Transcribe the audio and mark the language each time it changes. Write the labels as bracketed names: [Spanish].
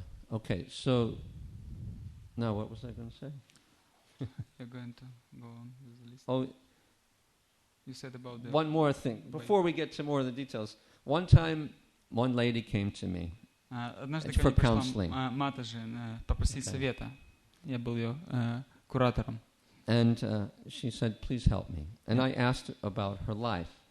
[English] Okay, so now what was I going to say? You're going to go on with the list. Oh, you said about the one more thing before we get to more of the details. One time, one lady came to me. [Russian] Однажды ко мне пришла Матаджи попросить совета. Я был ее куратором. [English] And she said, please help me. And I asked about her life.